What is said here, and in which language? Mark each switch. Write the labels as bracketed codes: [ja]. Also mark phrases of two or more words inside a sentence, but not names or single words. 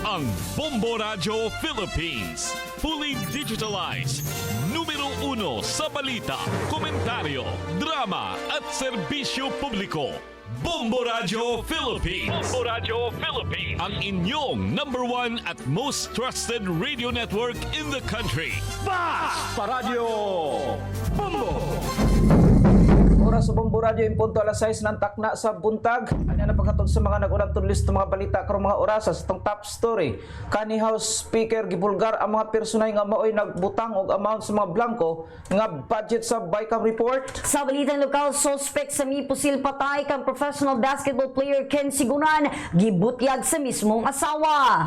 [tl] ang Bombo Radio Philippines. [en] Fully digitalized. [tl] Numero 1 sa balita, komentaryo, drama at serbisyo publiko. Bombo Radio Philippines. Bombo Radio Philippines. Ang inyong [en] #1 at most trusted radio network in the country. [tl] Basta Radio Bombo! [ceb] Oras sa Bombo Radio, impunto alas 6 ng takna sa buntag. Ano na pagkatod sa mga nag-unang tudlis ng mga balita karong mga oras sa itong top story. Kani House Speaker gibulgar ang mga personay nga maoy nagbutang og amount sa mga blanco nga budget sa BICAM report. Sa balitang lokal, suspect sa mipusil patay kang professional basketball player Ken Sigunan gibutyag sa mismong asawa.